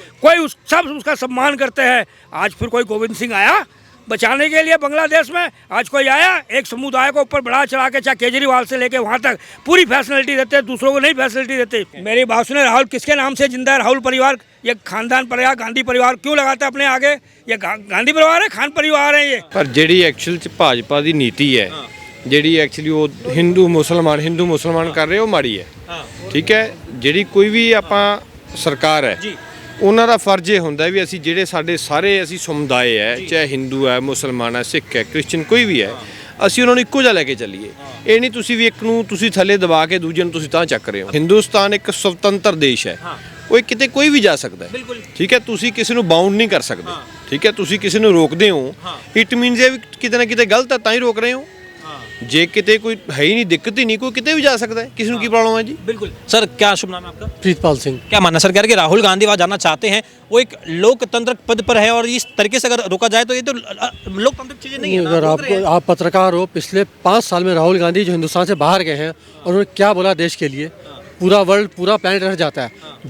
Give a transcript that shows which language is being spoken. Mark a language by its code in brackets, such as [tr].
[hi] कोई सब उसका सम्मान करते हैं। आज फिर कोई गोविंद सिंह आया बचाने के लिए बांग्लादेश में? आज कोई आया? एक समुदाय को ऊपर बढ़ा चढ़ा के, चाहे केजरीवाल से लेके वहाँ तक पूरी फैसिलिटी देते हैं, दूसरों को नहीं फैसिलिटी देते। मेरी बात सुने, राहुल किसके नाम से जिंदा है? राहुल परिवार, ये खानदान परिवार, गांधी परिवार क्यों लगाता है अपने आगे? ये गांधी परिवार है, खान परिवार है ये। [pa] पर ਜਿਹੜੀ ਐਕਚੁਅਲ ਚ ਭਾਜਪਾ ਦੀ ਨੀਤੀ ਹੈ, ਜਿਹੜੀ ਐਕਚੁਅਲੀ ਉਹ ਹਿੰਦੂ ਮੁਸਲਮਾਨ ਕਰ ਰਹੇ ਉਹ ਮਾੜੀ ਹੈ। ਠੀਕ ਹੈ, ਜਿਹੜੀ ਕੋਈ ਵੀ ਆਪਾਂ ਸਰਕਾਰ ਹੈ, ਉਹਨਾਂ ਦਾ ਫਰਜ਼ ਇਹ ਹੁੰਦਾ ਵੀ ਅਸੀਂ ਜਿਹੜੇ ਸਾਡੇ ਸਾਰੇ ਅਸੀਂ ਸਮੁਦਾਇ ਹੈ, ਚਾਹੇ ਹਿੰਦੂ ਹੈ, ਮੁਸਲਮਾਨ ਹੈ, ਸਿੱਖ ਹੈ, ਕ੍ਰਿਸਚਨ ਕੋਈ ਵੀ ਹੈ, ਅਸੀਂ ਉਹਨਾਂ ਨੂੰ ਇੱਕੋ ਜਿਹਾ ਲੈ ਕੇ ਚੱਲੀਏ। ਇਹ ਨਹੀਂ ਤੁਸੀਂ ਵੀ ਇੱਕ ਨੂੰ ਤੁਸੀਂ ਥੱਲੇ ਦਬਾ ਕੇ ਦੂਜੇ ਨੂੰ ਤੁਸੀਂ ਤਾਂ ਚੱਕ ਰਹੇ ਹੋ। ਹਿੰਦੁਸਤਾਨ ਇੱਕ ਸੁਤੰਤਰ ਦੇਸ਼ ਹੈ, ਉਹ ਕਿਤੇ ਕੋਈ ਵੀ ਜਾ ਸਕਦਾ ਹੈ। ਠੀਕ ਹੈ, ਤੁਸੀਂ ਕਿਸੇ ਨੂੰ ਬਾਉਂਡ ਨਹੀਂ ਕਰ ਸਕਦੇ। ਠੀਕ ਹੈ, ਤੁਸੀਂ ਕਿਸੇ ਨੂੰ ਰੋਕਦੇ ਹੋ, ਇਟ ਮੀਨਸ ਇਹ ਵੀ ਕਿਤੇ ਨਾ ਕਿਤੇ ਗਲਤ ਹੈ, ਤਾਂ ਹੀ ਰੋਕ ਰਹੇ ਹੋ। जे किते कोई है ही नहीं, दिक्कत ही नहीं, कोई किते भी जा सकता है, किसी की प्रॉब्लम है जी। [hi] बिल्कुल सर, क्या शुभ नाम है आपका? प्रीतपाल सिंह। क्या मानना सर, कह रहे कि राहुल गांधी वहाँ जाना चाहते हैं, वो एक लोकतंत्र पद पर है और इस तरीके से अगर रोका जाए तो ये तो लोकतांत्रिक चीजें नहीं है। अगर आप पत्रकार हो, पिछले 5 साल में राहुल गांधी जो हिंदुस्तान से बाहर गए हैं और उन्होंने क्या बोला देश के लिए, पूरा वर्ल्ड पूरा प्लानट रह जाता है।